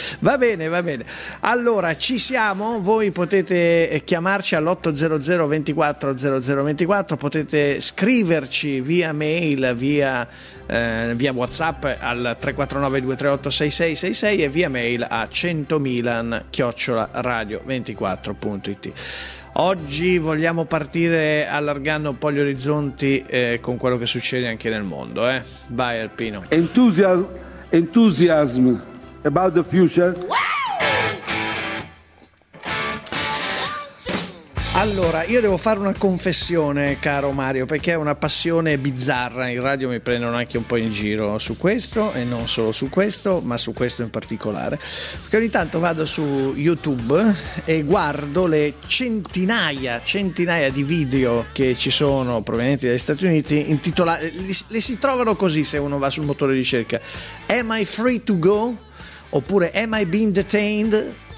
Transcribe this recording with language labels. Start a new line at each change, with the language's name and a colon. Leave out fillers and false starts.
Italian: Va bene, allora ci siamo, voi potete chiamarci all'800 24 00 24, potete scriverci via mail, via WhatsApp al 349 238 6666 e via mail a 100milan@radio24.it. Oggi vogliamo partire allargando un po' gli orizzonti con quello che succede anche nel mondo. Vai Alpino.
English: Enthusiasm about the future.
Italian: Allora, io devo fare una confessione, caro Mario, perché è una passione bizzarra. In radio mi prendono anche un po' in giro su questo, e non solo su questo, ma su questo in particolare. Perché ogni tanto vado su YouTube e guardo le centinaia di video che ci sono provenienti dagli Stati Uniti, intitolati, le si trovano così se uno va sul motore di ricerca.
English: Am I free to go?
Italian: Oppure
English: am I being detained?